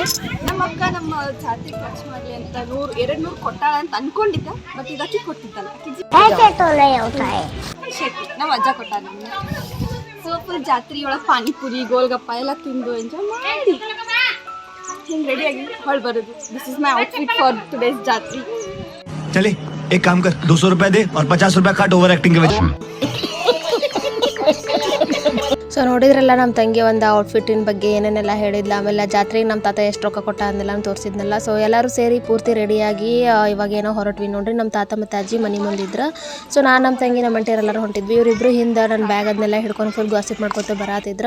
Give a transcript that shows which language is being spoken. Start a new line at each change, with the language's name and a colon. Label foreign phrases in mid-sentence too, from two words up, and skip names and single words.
Kannada: ನಮ್ಮ ಅಕ್ಕ ನಮ್ಮ ಜಾತಿ ಖರ್ಚು ಮಾಡಲಿ ಅಂತ 200 ಕೊಟ್ಟಾಳ ಅಂತ ಅನ್ಕೊಂಡಿದ್ದ, ಬಟ್ ಇದಕ್ಕೆ ಕೊಟ್ಟಿದ್ದಲ್ಲ, ನಮ್ಮ ಅಜ್ಜ ಕೊಟ್ಟ. ಸೊ ಫುಲ್ ಜಾತ್ರೆ ಒಳಗೆ ಪಾನಿಪುರಿ ಗೋಲ್ಗಪ್ಪ ಎಲ್ಲ ತಿಂದು ಎಂಜಾಯ್ ಮಾಡಿ ಹಿಂಗೆ ರೆಡಿಯಾಗಿ ಹೊಳ್ ಬರೋದು.
English: this is my outfit for today's ಜಾತ್ರೆ.
Hindi: चले एक काम कर, 200 रुपए दे और 50 रुपए काट
English: over acting
Hindi: के वजह।
Kannada: ಸೊ ನೋಡಿದ್ರಲ್ಲ ನಮ್ಮ ತಂಗಿ ಒಂದು ಔಟ್ಫಿಟ್ಟಿನ ಬಗ್ಗೆ ಏನೇನೆಲ್ಲ ಹೇಳಿದ್ಲ. ಆಮೇಲೆ ಜಾತ್ರೆಗೆ ನಮ್ಮ ತಾತ ಎಷ್ಟು ರೊಕ್ಕ ಕೊಟ್ಟ ಅಂದೆಲ್ಲ ತೋರಿಸಿದ್ನಲ್ಲ. ಸೊ ಎಲ್ಲರೂ ಸೇರಿ ಪೂರ್ತಿ ರೆಡಿಯಾಗಿ ಇವಾಗ ಏನೋ ಹೊರಟ್ವಿ ನೋಡ್ರಿ. ನಮ್ಮ ತಾತ ಮತ್ತು ಅಜ್ಜಿ ಮನೆ ಮುಂದಿದ್ರು. ಸೊ ನಾನು ನಮ್ಮ ತಂಗಿ ನಮ್ಮ ಅಂಟಿಯರೆಲ್ಲರೂ ಹೊಂಟಿದ್ವಿ. ಇವರಿಬ್ಬರು ಹಿಂದೆ ನನ್ನ ಬ್ಯಾಗ್ ಅದನ್ನೆಲ್ಲ ಹಿಡ್ಕೊಂಡು
English: full gossip
Kannada: ಮಾಡ್ಕೊತ ಬರತ್ತಿದ್ರು.